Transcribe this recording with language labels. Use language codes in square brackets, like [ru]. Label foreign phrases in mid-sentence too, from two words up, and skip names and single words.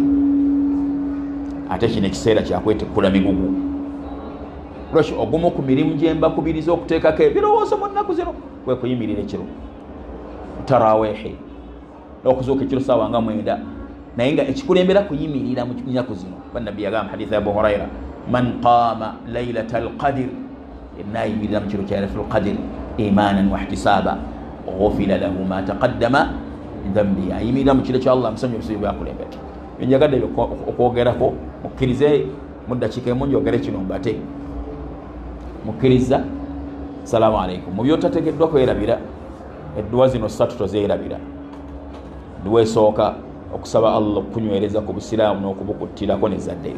[lg] Ate kino ekiseera kyakwetekkula migugu. Lwaki ogumu ku mirimu gye mbakubiriza okuteekako ebirowoozo mu nnaku zino kwe kuyimirira ekiro taraweehi n'okuzuuka ekiro ssaawa nga 9, naye nga ekikulembera kuyimirira mu nnaku zino. Bannabbi yagamba hadithi ya Abu Huraira, [ar] من قام ليلة القدر, [lg] enayimirira mu kiro kya [ar] ليلة القدر إيمانا واحتسابا غفر له ما تقدم من ذنبه. [lg] Ayimirira mu kiro kya Allah musonyi obusubi bwakulembera. Njagadde okwogerako mukkirize mu ddakiika emu njogere kino mbate mukkiriza. [ar] السلام عليكم. [lg] Mu byotateekeddwa kwerabira edduwa zino 3 tozeerabira. Dduwa esooka okusaba Allah okunywereza ku busiraamu n'okubukuttirako nezaddeyo.